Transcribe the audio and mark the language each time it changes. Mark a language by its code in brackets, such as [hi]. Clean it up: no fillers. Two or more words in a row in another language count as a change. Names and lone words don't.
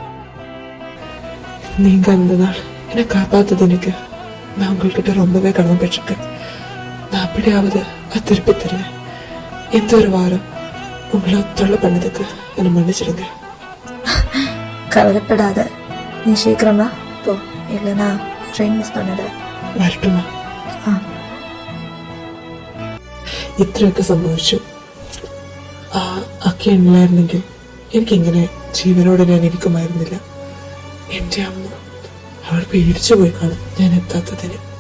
[ta] நீங்க அந்த நாள் என்னை காப்பாத்தது எனக்கு நான் உங்கள்கிட்ட ரொம்பவே கடமைப்பட்டிருக்கேன். நான் அப்படியாவது அது திருப்பி தருவேன். இந்த ஒரு வாரம் உங்களை தொல்லை பண்ணதுக்கு என்னை மன்னிச்சிடுங்க. கவலைப்படாத, நீ சீக்கிரமா போ, இல்லைன்னா [en] train miss [ta] பண்ணிட. [ml] വരട്ടുമോ? ഇത്രയൊക്കെ സംഭവിച്ചു. അക്കെ ഉണ്ടായിരുന്നെങ്കിൽ എനിക്കിങ്ങനെ ജീവനോടെ ഞാൻ ഇരിക്കുമായിരുന്നില്ല. എന്റെ അമ്മ അവൾ പേടിച്ചു പോയി കാണും ഞാൻ എത്താത്തതിന്.